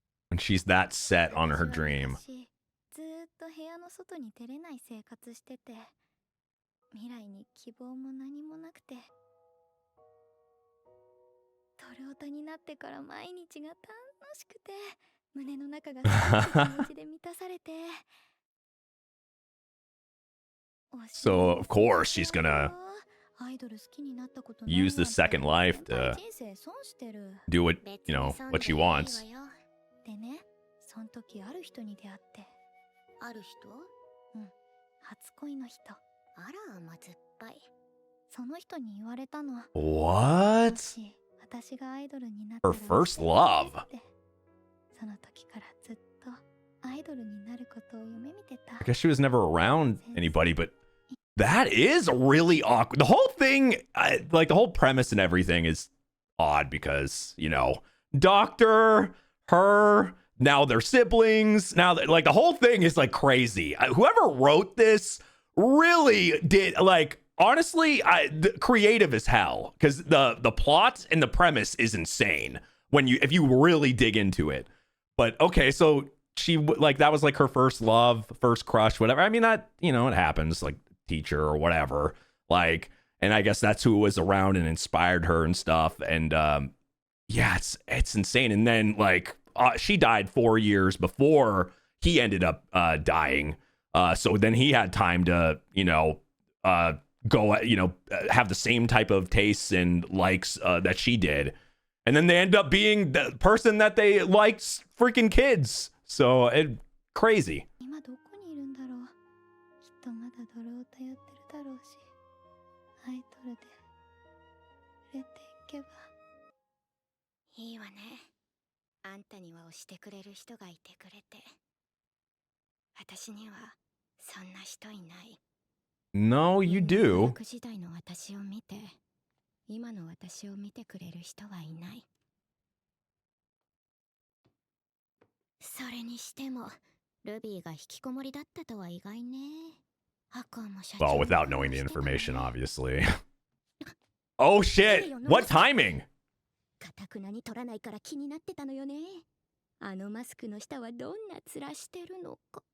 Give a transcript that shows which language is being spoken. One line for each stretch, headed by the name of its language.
English: When she's that set on her dream.
Japanese: ずっと部屋の外に出れない生活してて、未来に希望も何もなくて、トルオタになってから毎日が楽しくて、胸の中がすごく気持ちで満たされて。
English: So of course she's gonna
Japanese: アイドル好きになったことない
English: use the second life to
Japanese: 人生損してる。
English: do what, you know, what she wants.
Japanese: でね、そん時ある人に出会って。ある人？初恋の人。あら、まずっぱい。その人に言われたの。
English: What?
Japanese: もし私がアイドルになったら
English: Her first love.
Japanese: その時からずっとアイドルになることを夢見てた。
English: I guess she was never around anybody, but that is really awkward. The whole thing, like the whole premise and everything is odd because, you know, doctor, her, now they're siblings. Now, like the whole thing is like crazy. Whoever wrote this really did, like, honestly, creative as hell, because the plot and the premise is insane if you really dig into it. But okay, so she, like, that was like her first love, first crush, whatever. I mean, that, you know, it happens, like teacher or whatever, like, and I guess that's who was around and inspired her and stuff. And yeah, it's insane. And then like she died 4 years before he ended up dying. So then he had time to, you know, go, you know, have the same type of tastes and likes that she did. And then they end up being the person that they liked freaking kids. So crazy.
Japanese: 今どこにいるんだろう。きっとまだドロオタやってるだろうし、アイドルで売れていけば。いいわね。あんたには推してくれる人がいてくれて。私にはそんな人いない。
English: No, you do.
Japanese: 大学時代の私を見て、今の私を見てくれる人はいない。それにしても、ルビーが引きこもりだったとは意外ね。アクアも社長
English: Well, without knowing the information, obviously. Oh shit! What timing?
Japanese: かたくなに取らないから気になってたのよね。あのマスクの下はどんな面してるのか。